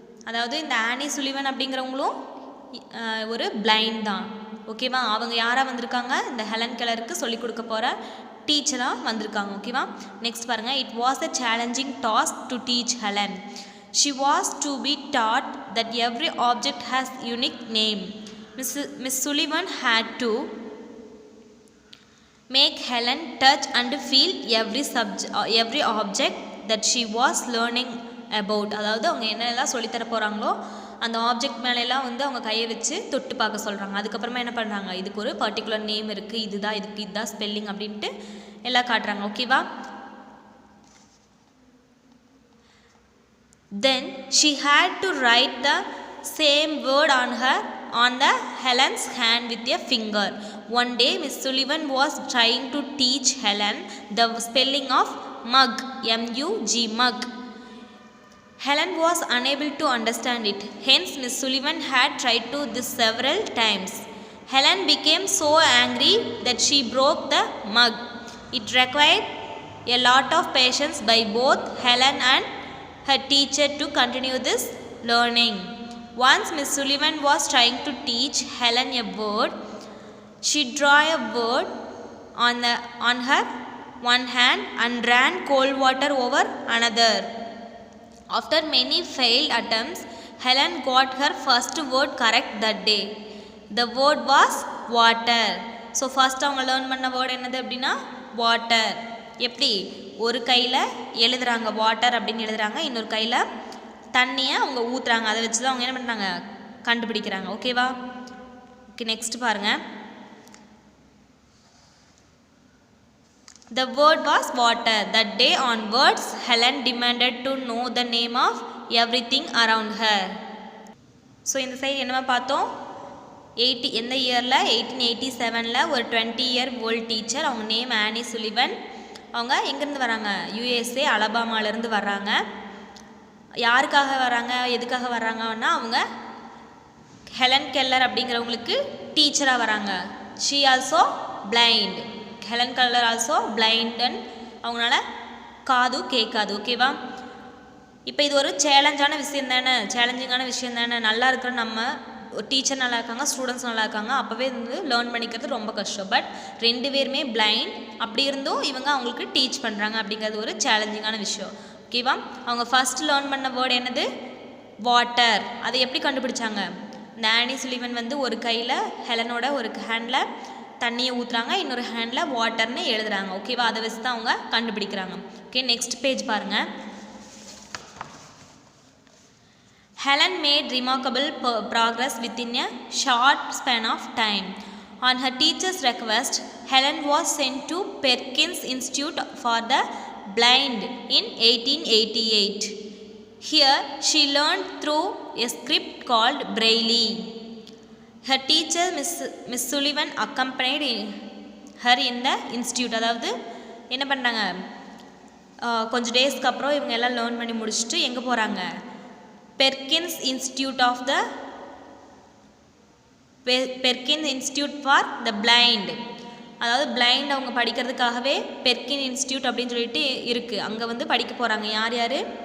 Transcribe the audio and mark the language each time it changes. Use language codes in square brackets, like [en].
[ta] அதாவது இந்த ஆனி சுலிவன் அப்படிங்கிறவங்களும் ஒரு பிளைண்ட் தான். ஓகேவா? அவங்க யாராக வந்திருக்காங்க? இந்த ஹெலன் கெல்லருக்கு சொல்லிக் கொடுக்க போகிற டீச்சராக வந்திருக்காங்க. ஓகேவா? நெக்ஸ்ட் பாருங்கள். [en] It was a challenging task to teach Helen. She was to be taught that every object has unique name. Miss Sullivan had to make Helen touch and feel every object that she was learning about. [ta] அதாவது அவங்க என்னெல்லாம் சொல்லித்தர போகிறாங்களோ அந்த object மேலெல்லாம் அவங்க கையை வச்சு தொட்டு பார்க்க சொல்கிறாங்க. அதுக்கப்புறமா என்ன பண்ணுறாங்க, இதுக்கு ஒரு பர்டிகுலர் நேம் இருக்குது, இதுதான் ஸ்பெல்லிங் அப்படின்ட்டு எல்லாம் காட்டுறாங்க. ஓகேவா? [en] Then she had to write the same word on the Helen's hand with a finger. One day Miss Sullivan was trying to teach Helen the spelling of mug, M-U-G, mug. Helen was unable to understand it. Hence Miss Sullivan had tried to this several times. Helen became so angry that she broke the mug. It required a lot of patience by both Helen and her teacher to continue this learning. Once Miss Sullivan was trying to teach Helen a word. She drew a word on her one hand and ran cold water over another. After many failed attempts, Helen got her first word correct that day. The word was water. So first [ta] அவங்க learn பண்ண word என்னது அப்படின்னா water. எப்படி? ஒரு கையில் எழுதுறாங்க water அப்படின்னு எழுதுறாங்க, இன்னொரு கையில் தண்ணியை அவங்க ஊற்றுறாங்க. அதை வச்சு தான் அவங்க என்ன பண்ணுறாங்க, கண்டுபிடிக்கிறாங்க. ஓகேவா? ஓகே, நெக்ஸ்ட் பாருங்கள். [en] The word was water. That day onwards, Helen demanded to know the name of everything around her. [ta] So இந்த சைடு என்னமா பார்த்தோம், எந்த இயரில் 1887ல் ஒரு 20-year-old டீச்சர், அவங்க நேம் ஆனி சுலிவன். அவங்க எங்கேருந்து வராங்க? USA அலபாமாவிலேருந்து வர்றாங்க. யாருக்காக வராங்க, எதுக்காக வர்றாங்கன்னா அவங்க ஹெலன் கெல்லர் அப்படிங்கிறவங்களுக்கு டீச்சராக வராங்க. [en] She also blind. Helen Keller also blind and [ta] அவங்களால காது கேட்காது. ஓகேவா? இப்போ இது ஒரு சேலஞ்சான விஷயம் தானே, சேலஞ்சிங்கான விஷயம் தானே. நல்லா இருக்கிற நம்ம டீச்சர் நல்லா இருக்காங்க, ஸ்டூடெண்ட்ஸ் நல்லா இருக்காங்க, அப்போவே வந்து லேர்ன் பண்ணிக்கிறது ரொம்ப கஷ்டம். பட் 2 பேருமே பிளைண்ட், அப்படி இருந்தும் இவங்க அவங்களுக்கு டீச் பண்ணுறாங்க அப்படிங்கிறது ஒரு சேலஞ்சிங்கான விஷயம். ஓகேவா? அவங்க ஃபஸ்ட் லேர்ன் பண்ண வேர்டு என்னது? வாட்டர். அதை எப்படி கண்டுபிடிச்சாங்க? இந்த ஆனி சுலிவன் வந்து ஒரு கையில் ஹெலனோட ஒரு ஹேண்டில் தண்ணியை ஊற்றுறாங்க, இன்னொரு ஹேண்டில் வாட்டர்னு எழுதுறாங்க. ஓகேவா? அதை வச்சு தான் அவங்க கண்டுபிடிக்கிறாங்க. ஓகே, நெக்ஸ்ட் பேஜ் பாருங்கள். [en] Helen made remarkable progress within a short span of time. On her teacher's request, Helen was sent to Perkins Institute for the Blind in 1888. Here, she learned through a script called Braille. Her teacher, Miss Sullivan, accompanied her in the institute. [ta] அதாவது என்ன பண்ணுறாங்க, கொஞ்சம் டேஸ்க்கு அப்புறம் இவங்க எல்லாம் learn பண்ணி முடிச்சுட்டு எங்கே போகிறாங்க? [en] Perkins institute of the Perkin institute for the blind. [ta] அதாவது பிளைண்ட் அவங்க படிக்கிறதுக்காகவே பெர்கின் இன்ஸ்டியூட் அப்படின்னு சொல்லிட்டு இருக்குது, அங்கே வந்து படிக்க போகிறாங்க. யார் யார்?